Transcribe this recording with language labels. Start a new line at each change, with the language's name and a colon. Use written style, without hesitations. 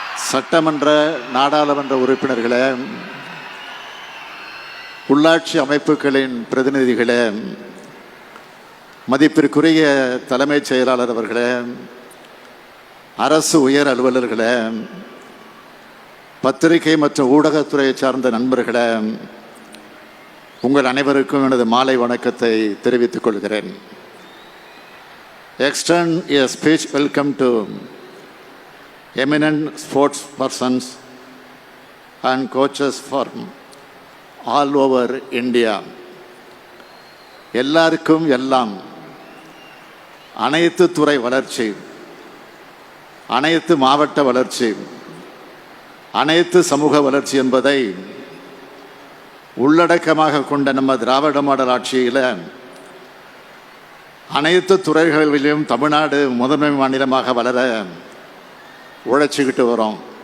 Tamil: சட்டமன்ற நாடாளுமன்ற உறுப்பினர்களே, உள்ளாட்சி அமைப்புகளின் பிரதிநிதிகளே, மதிப்பிற்குரிய தலைமைச் செயலாளர் அவர்களே, அரசு உயர் அலுவலர்களே, பத்திரிகை மற்றும் ஊடகத்துறையை சார்ந்த நண்பர்களே, உங்கள் அனைவருக்கும் எனது மாலை வணக்கத்தை தெரிவித்துக் கொள்கிறேன்.
English: Extend a speech welcome to eminent sports persons and coaches from all over India.
Tamil: எல்லாருக்கும் எல்லாம், அனைத்து துறை வளர்ச்சி, அனைத்து மாவட்ட வளர்ச்சி, அனைத்து சமூக வளர்ச்சி என்பதை உள்ளடக்கமாக கொண்ட நம்ம திராவிட மாடல் ஆட்சியில் அனைத்து துறைகளிலும் தமிழ்நாடு முதன்மை மாநிலமாக வளர உழைச்சிக்கிட்டு வரோம்.